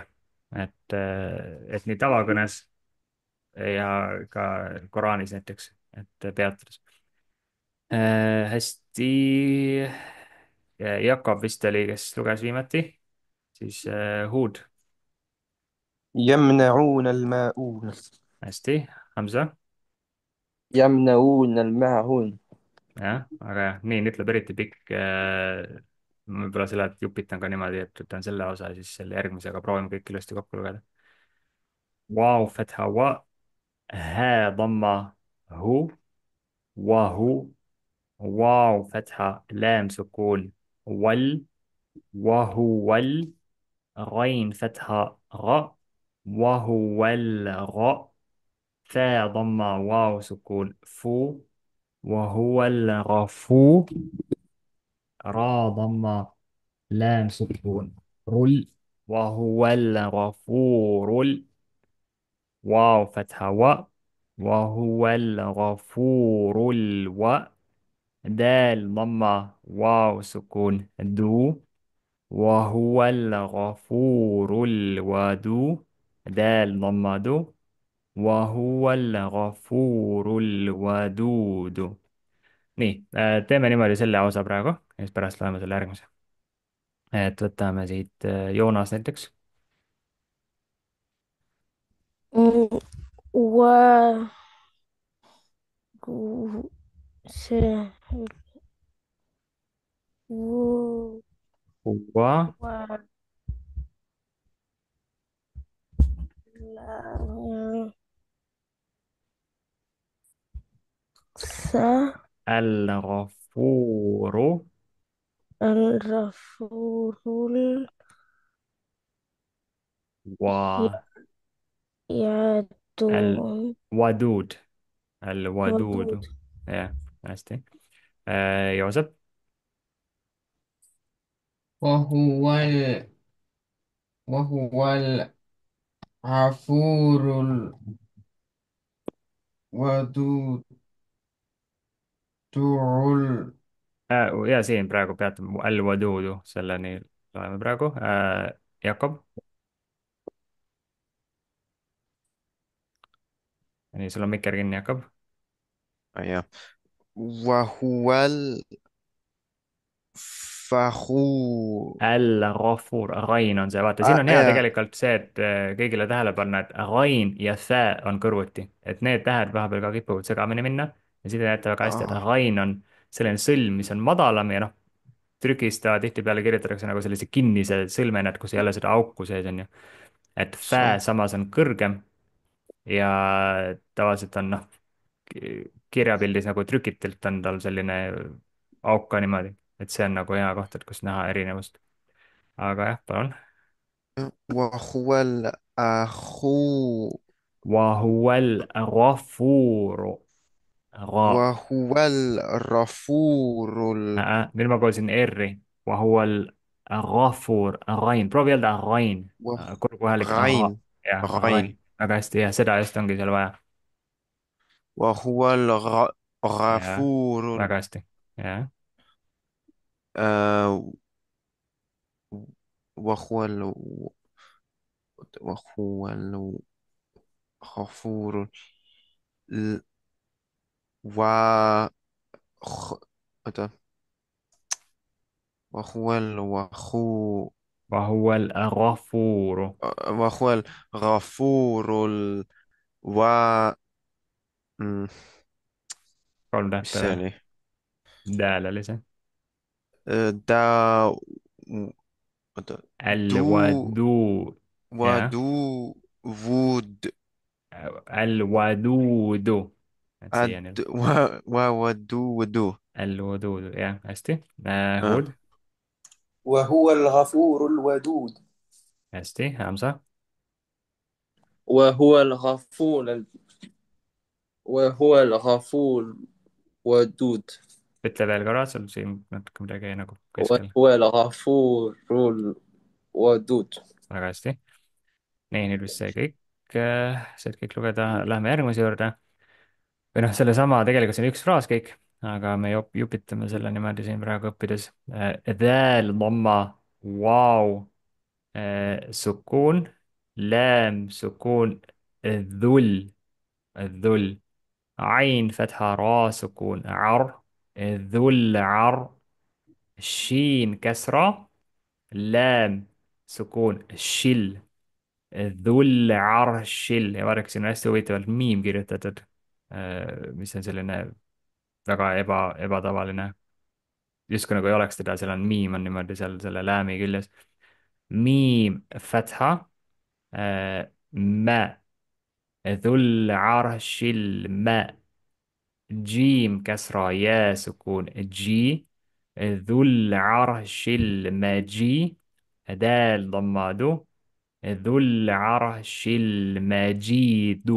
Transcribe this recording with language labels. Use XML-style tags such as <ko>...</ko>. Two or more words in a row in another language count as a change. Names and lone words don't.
<et>et nii tavakõnes ja ka Koraanis näiteks, et peatudes. Hästi. Jakob vist oli, kes luges viimati, siis Huud.</et> <ar>يمنعون الماعون.</ar> <et>hästi, Hamza.</et> <ar>يمنعون الماعون.</ar> <et>jah, aga jah, nii nüüd tuleb eriti pikk. Ma võib-olla selle jupitan ka niimoodi, et võtan selle osa ja siis selle järgmise, aga proovime kõik ilusti kokku lugeda.</et> <ar>واو، فتحة وَ، هاء ضمة هُ، وهُ، واو، فتحة لام سكون وَلْ، وهُ وَلْ، غين فتحة غَ، وهُ وَلْ غَ، فاء ضمة واو سكون فُو, وهو الغفور. را ضمة لام سكون رل، وهو الغفور. واو فتحة و، وهو الغفور دال ضمة واو سكون دو، وهو الغفور الودود. دال ضمة دو، وهو الغفور الودود.</ar> <et>nii, teeme niimoodi selle osa praegu ja siis pärast loeme selle järgmise. et võtame siit Joonas näiteks.</et> <ar>و see و Wa, و س al-Ghafuru, الغفور wa, اليدون الودود، الودودُ. ودود</ar> <et>jah, hästi. Joosep,</et> <ar>وهو وهو الغفور الودود</ar> <et>ja siin praegu peatame al-Wadudu, selleni loeme praegu. Jakob, nii, sul on mikker kinni, Jakob.</et> <ar>أيوة. وهو الفخور. Al-Ghafur,</ar> <et>Ghain on see, vaata, siin on hea</et> <ar>أيوة.</ar> <et>tegelikult see, et kõigile tähele panna, et Ghain ja Thä on kõrvuti, et need tähed vahepeal ka kipuvad segamini minna ja siin te näete väga hästi, et Ghain on selline sõlm, mis on madalam ja noh, trükis ta tihtipeale kirjutatakse nagu sellise kinnise sõlmena, et kus ei ole seda auku sees, on ju. et Thä</et> <ar>صح.</ar> <et>samas on kõrgem ja tavaliselt on noh, kirjapildis nagu trükitult on tal selline auk ka niimoodi, et see on nagu hea koht, et kus näha erinevust. aga jah, palun.</et> <ar>وهو الأخو وهو الغفورُ. وهو الغفور</ar> <et>Nüüd ma kuulsin R-i.</et> <ar>وهو الغفور,</ar> <et>ghain, proovi öelda ghain. Kurguhäälik aha,</et> <ar>غين</ar> <et>jah,</et> <ar>غين ghain.</ar> <et>väga hästi, jah, seda just ongi seal vaja.</et> <ar>وهو</ar> <et>jah,</et> <ar>الغفور</ar> <et>väga hästi, jah.</et> <ar>آه وهو وهو الغفور ال- و أتى. وهو الوخو وهو الغفورُ. وهو الغفور و مم،</ar> <et>3 tähte mis see veel. oli? Dääl oli see. Da oota,</et> <ar>du Al-wadu,</ar> <et>jah.</et> <ar>ودو ود</ar> <et>Al-waduudu. et siiani.</et> <ar>ودو ودو</ar> <et>Al-waduudu, jah, hästi. ah.</et> <ar>Hud, وهو الغفور الودود.</ar> <et>hästi. Hamza,</et> <ar>وهو الغفور وهو الغفور ودود.</ar> <et>ütle veel korra, sul siin natuke midagi jäi nagu keskel. وهو الغفور الودود. väga hästi. nii, nüüd vist sai kõik, said kõik lugeda, lähme järgmise juurde. või noh, sellesama, tegelikult see on üks fraas kõik, aga me jupitame selle niimoodi siin praegu õppides.</et> <ar>ذال، ضمة، واو, سكون، لام، سكون، ذُلْ، ذُلْ، عين، فتحة، راء، سكون, عَرْ، ذُلْ، عَرْ، شين، كسرة، لام، سكون، شِلْ، ذُلْ، عَرْشِلْ</ar> <et>ja vaadake, siin on hästi huvitavalt miim kirjutatud, mis on selline väga ebatavaline, justkui nagu ei oleks teda, seal on miim on niimoodi seal selle läämi küljes.</et> <ar>ميم، فتحة، مَ، ذُلْ عَرْشِلْ مَ، جيم، كسرة، ياء، سكون، جِي، ذُلْ عَرْشِلْ مَجِي، دال، ضمة دُ، ذُلْ عَرْشِلْ مَجِيدُ.</ar>